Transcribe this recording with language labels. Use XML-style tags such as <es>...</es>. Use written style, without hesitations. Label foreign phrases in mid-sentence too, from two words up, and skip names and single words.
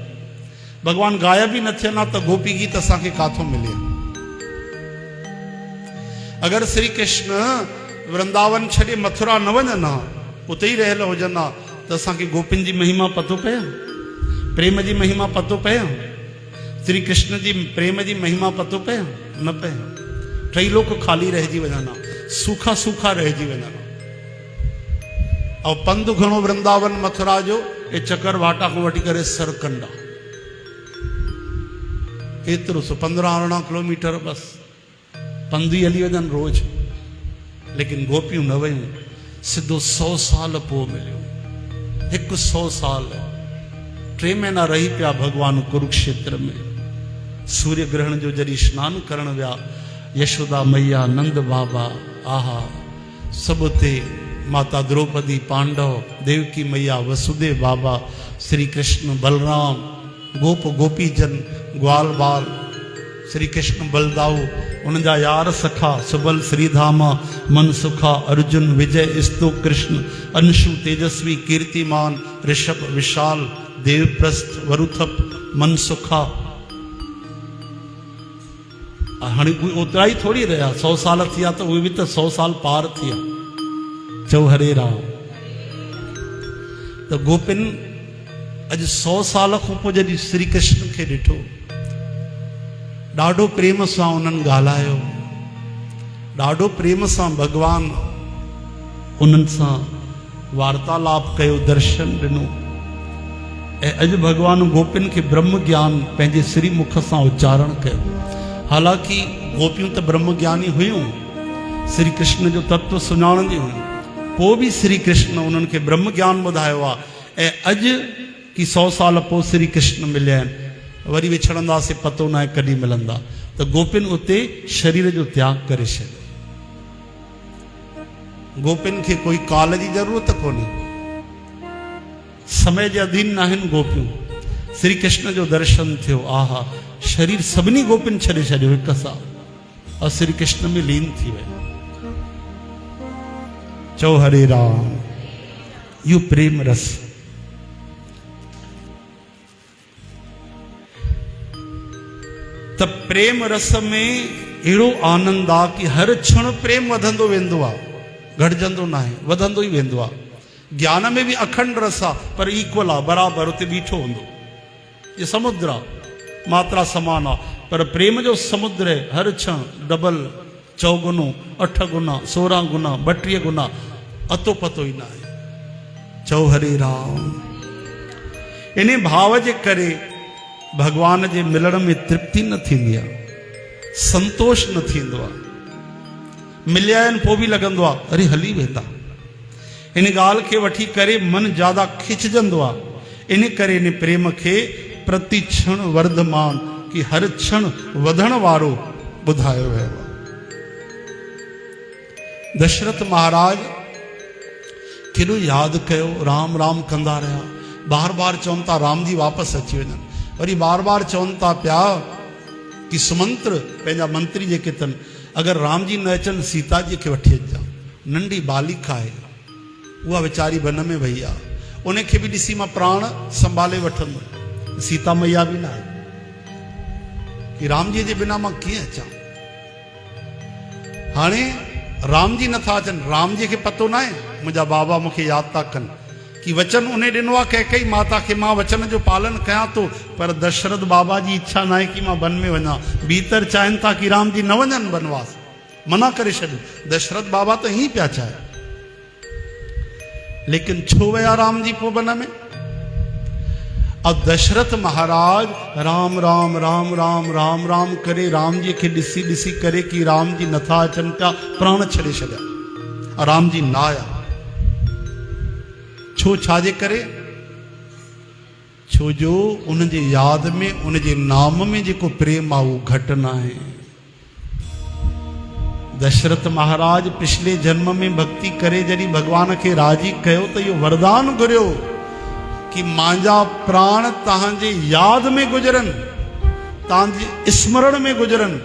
<sd>भॻवानु गायब ई न थियनि हा त गोपी गीत असांखे काथों मिले। अगरि श्री कृष्ण वृंदावन छॾे मथुरा न वञनि हा, उते ई रहियल हुजनि हा, त असांखे गोपिन जी महिमा पतो पए, प्रेम जी महिमा पतो पए, श्री कृष्ण जी प्रेम जी महिमा पतो पए न पए। टई लोक खाली रहिजी वञनि हा, सूखा सूखा रहिजी वञनि हा। ऐं पंधु घणो वृंदावन मथुरा जो, ए चकर वाटा खां वठी करे सरकंडा, एतिरो सो 15-18 किलोमीटर बस पंधु ई हली वञनि रोज। लेकिन गोपियूं न वयूं, सिधो 100 साल पोइ मिलियो, 100 साल 3 महीना रही पिया भॻवानु कुरुक्षेत्र में। सूर्य ग्रहण जो जॾहिं स्नान करण विया, यशोदा मैया, नंद बाबा, आहा, सभु उते माता द्रौपदी, पांडव, देवकी मैया, वसुदेव बाबा, श्री कृष्ण, बलराम, गोप गोपीजन, ग्वाल बाल, श्री कृष्ण बलदाऊ, उन जा यार सखा, सुबल श्रीधामा, मनसुखा, अर्जुन, विजय, स्तु कृष्ण, अंशु, तेजस्वी, कीर्तिमान, ऋषभ, विशाल, देवप्रस्थ, वरुथप, मनसुखा। हाणे ओतिरा ई थोड़ी रहिया, 100 साल थिया त उहे बि त 100 साल पार थिया। चओ हरे राम। त गोपिन अॼु 100 साल खां पोइ जॾहिं श्री कृष्ण खे ॾिठो, ॾाढो प्रेम सां उन्हनि ॻाल्हायो, ॾाढो प्रेम सां भॻवानु उन्हनि सां वार्तालाप कयो, दर्शन ॾिनो। ऐं अॼु भॻवानु गोपिन खे ब्रह्म ज्ञान पंहिंजे श्री मुख सां उच्चारण कयो। हालांकि गोपियूं त ब्रह्म ज्ञानी हुयूं, श्री कृष्ण जो तत्व सुञाणंदी हुयूं, पोइ बि श्री कृष्ण उन्हनि खे ब्रह्म ज्ञान ॿुधायो आहे। ऐं अॼु की 100 साल पोइ श्री कृष्ण मिलिया आहिनि, वरी विछड़ंदासीं, पतो न आहे कॾहिं मिलंदा। त गोपिन उते शरीर जो त्याग करे छॾियो। गोपिन खे कोई काल जी ज़रूरत कोन्हे, समय जे अधीन न आहिनि गोपियूं। श्री कृष्ण जो दर्शन थियो, आहा, शरीर सभिनी गोपिन छॾे छॾियो हिक सां, और श्री कृष्ण में लीन थी वियो। चओ हरे राम। इहो प्रेम रस। त प्रेम रस में अहिड़ो आनंद आहे कि हर क्षण प्रेम वधंदो वेंदो आहे, घटिजंदो न आहे, वधंदो ई वेंदो आहे। ज्ञान में भी अखंड रस आहे, पर इक्वल आहे, बराबरि उते बीठो हूंदो। ये समुद्र आहे, मात्रा समान आहे, पर प्रेम जो समुद्र आहे, हर क्षण डबल, 4 गुनो, 8 गुना, 16 गुना, 32 गुना, अतो पतो ई न आहे। चओ हरे राम। इन भाव जे करे भगवान जे मिलण में तृप्ति न थींदी आहे, संतोष न थींदो आहे। मिलिया आहिनि पोइ बि लॻंदो आहे अरे हली वेंदा। इन ॻाल्हि खे वठी करे मन ज्यादा खिचजंदो आहे। इन करे इन प्रेम खे प्रति क्षण वर्धमान कि हर क्षण वधण वारो ॿुधायो वियो आहे। दशरथ महाराज केॾो यादि कयो, राम राम कंदा रहिया, बार बार चवनि था राम जी वापसि अची वञनि, वरी बार बार चवनि था पिया कि सुमंत्र पंहिंजा मंत्री जेके अथनि, अगरि राम जी न अचनि सीता जी खे वठी अचिजांइ। नंढी बालिका आहे, उहा वीचारी वन में वई आहे, उनखे बि ॾिसी मां प्राण संभाले वठंदो। सीता मैया बि न आहे कि राम जी जे बिना मां कीअं अचां। हाणे राम जी नथा अचनि, राम जी खे पतो न आहे मुंहिंजा बाबा मूंखे यादि था कनि कि वचन उन ॾिनो आहे कैकई माता खे, मां वचन जो पालन कयां थो, पर दशरथ बाबा जी इच्छा न आहे कि मां वन में वञा। भीतर चाहिनि था कि राम जी न वञनि वनवास, मना करे छॾियो। दशरथ बाबा त हीअं पिया चाहे, लेकिन छो विया राम जी पोइ वन में? अब दशरथ महाराज राम राम राम राम राम राम करे, राम जी के ॾिसी ॾिसी करे कि राम जी नथा अचनि पिया, प्राण छॾे छॾिया। राम जी ना आया। छो छाजे करे? छो जो उन जे याद में, उन जे नाम में जेको प्रेम आहे उहो घटि न आहे। दशरथ महाराज पिछले जन्म में भक्ति करे जॾहिं भगवान खे राजी कयो त इहो वरदान घुरियो कि मुंहिंजा प्राण तव्हांजे याद में गुजरनि, तव्हांजे स्मरण में गुजरनि।</sd>